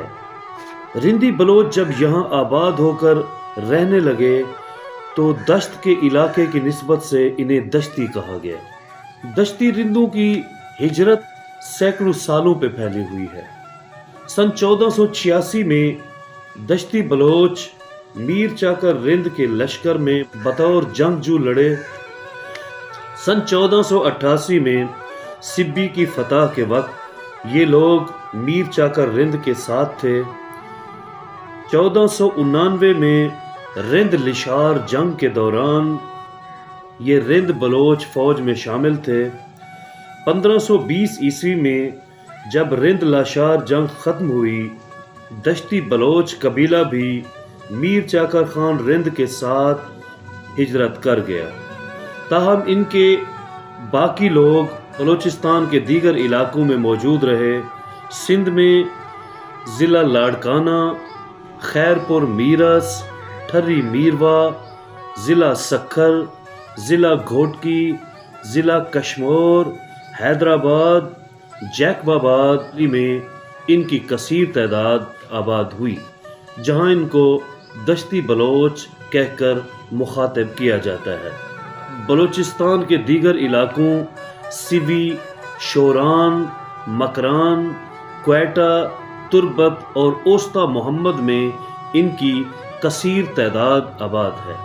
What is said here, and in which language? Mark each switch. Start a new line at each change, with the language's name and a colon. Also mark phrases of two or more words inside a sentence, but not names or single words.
Urdu: رندی بلوچ جب یہاں آباد ہو کر رہنے لگے تو دشت کے علاقے کی نسبت سے انہیں دشتی کہا گیا. دشتی رندوں کی ہجرت سیکڑوں سالوں پہ پھیلی ہوئی ہے. سن 1486 میں دشتی بلوچ میر چاکر رند کے لشکر میں بطور جنگجو لڑے. سن 1488 میں سبی کی فتح کے وقت یہ لوگ میر چاکر رند کے ساتھ تھے. 1499 میں رند لاشار جنگ کے دوران یہ رند بلوچ فوج میں شامل تھے. 1520 عیسوی میں جب رند لاشار جنگ ختم ہوئی، دشتی بلوچ قبیلہ بھی میر چاکر خان رند کے ساتھ ہجرت کر گیا. تاہم ان کے باقی لوگ بلوچستان کے دیگر علاقوں میں موجود رہے. سندھ میں ضلع لاڑکانہ، خیرپور میرس، ٹھری میرواہ، ضلع سکھر، ضلع گھوٹکی، ضلع کشمور، حیدرآباد، جیکب آباد میں ان کی کثیر تعداد آباد ہوئی، جہاں ان کو دشتی بلوچ کہہ کر مخاطب کیا جاتا ہے. بلوچستان کے دیگر علاقوں سبی، شوران، مکران، کوئٹہ، تربت اور اوستہ محمد میں ان کی کثیر تعداد آباد ہے.